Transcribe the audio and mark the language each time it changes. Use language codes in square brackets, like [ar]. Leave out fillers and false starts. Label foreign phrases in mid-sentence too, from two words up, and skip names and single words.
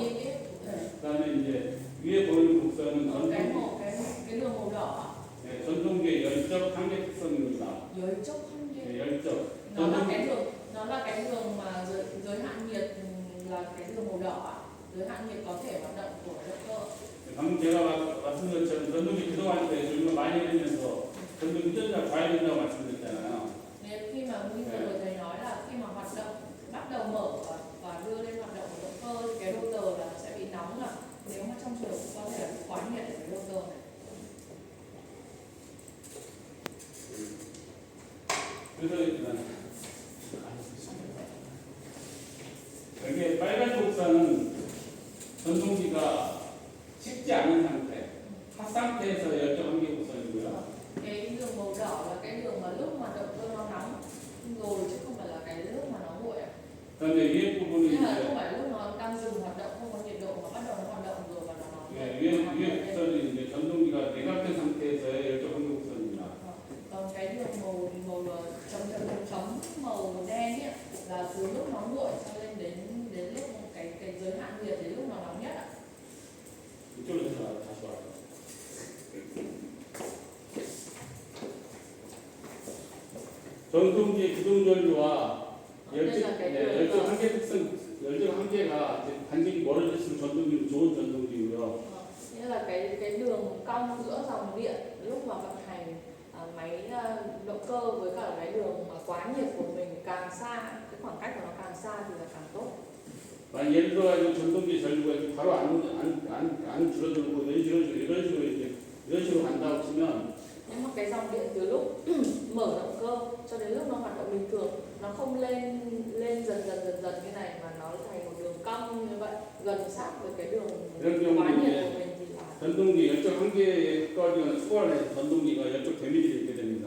[ko] 그다음에 이제 위에 보이는 국선은 [vi] cái đường màu đỏ. [ko] 전동기의 열적 한계 특성입니다. 열적 한계. 열적. [vi] nó là cái đường mà giới hạn nhiệt, là cái đường màu đỏ. giới hạn nhiệt có thể hoạt động của động cơ. [ko] 방금 제가 말씀드린 것처럼 전동기 기동할 때 전류가 많이 흐르면서 전동기 회전자 과열된다고 말씀드렸잖아요. [vi] Nên khi mà như vừa thầy nói là khi mà hoạt động bắt đầu mở và đưa lên hoạt động của động cơ thì cái rotor là sẽ bị nóng, là nếu mà trong trường hợp có thể là quá nhiệt ở cái rotor này. [ko] 그래서 여기 빨간 곡선은 전동기가 식지 않은 상태, 핫 상태에서 열적 한계 곡선이고요. [vi] Cái đường màu đỏ là cái đường mà lúc mà động cơ nó nóng rồi, chứ không phải là cái lúc mà nó nguội. [ko] 그런데 위에 부분이 [vi] Nên là không phải lúc nó đang dừng hoạt động, không có nhiệt độ mà bắt đầu nó hoạt động rồi và nó nóng. [ko] 위에 곡선은 이제 전동기가 내각된 상태에서의 열적 한계 곡선입니다. [vi] Còn cái đường màu chấm màu đen ấy, là từ lúc nó nguội cho lên đến lúc cái giới hạn nhiệt đến lúc nó nóng nhất ạ. [ko] 이쪽으로 다시 와요. 전동기의 기동 전류와 열적 한계가 이제 간격이 멀어질수록 전동기는 좋은 전동기고요. [vi] Nghĩa là cái đường cong giữa dòng điện lúc mà vận hành máy động cơ với cả cái đường mà quá nhiệt của mình càng xa, cái khoảng cách của nó càng xa thì là càng tốt. [ko] 만약 예를 들어 전동기 전류가 바로 안 줄어들고 이런 식으로 간다고 치면 [vi] Nhưng mà cái dòng điện từ lúc mở động cơ cho đến lúc nó hoạt động bình thường, nó không lên dần như này mà nó thành một đường cong như vậy, gần sát với cái đường quá nhiệt của mình thì là [ko] 전동기 열적 한계까지 초과를 해서 전동기가 열적 데미지를 입게 됩니다.